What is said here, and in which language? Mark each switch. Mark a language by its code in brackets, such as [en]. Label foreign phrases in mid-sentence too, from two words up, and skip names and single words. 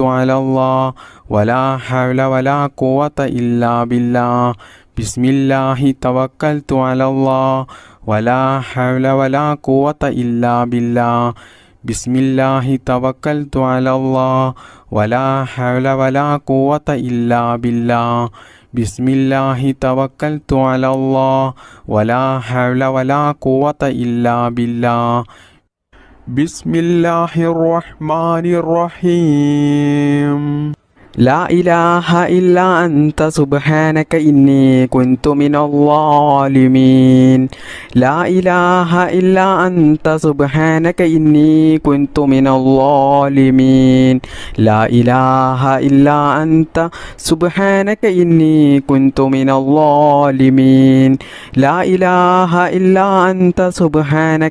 [ar] على الله ولا حول ولا قوة إلا بالله بسم الله توكلت على الله ولا حول ولا قوة إلا بالله بسم الله توكلت على الله ولا حول ولا قوة إلا بالله بسم الله توكلت على الله ولا حول ولا قوة إلا بالله بسم الله الرحمن الرحيم لا إله إلا أنت سبحانك إني كنت من الظالمين لا إله إلا أنت سبحانك إني كنت من الظالمين لا إله إلا أنت سبحانك إني كنت من الظالمين لا إله إلا أنت سبحانك